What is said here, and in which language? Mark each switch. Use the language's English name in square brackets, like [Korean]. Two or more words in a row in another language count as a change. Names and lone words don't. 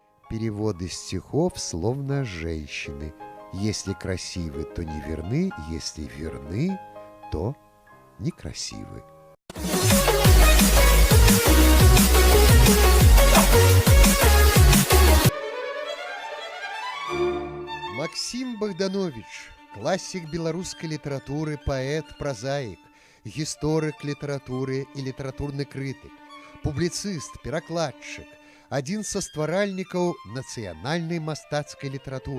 [Russian] переводы стихов словно женщины. Если красивы, то не верны, если верны, то некрасивы. [Belarusian] Максим Богданович, классик беларускай літаратуры, паэт, празаік, гісторык літаратуры і літаратурны крытык, публіцыст, перакладчык, адзін са стваральнікаў нацыянальнай мастацкай літаратуры.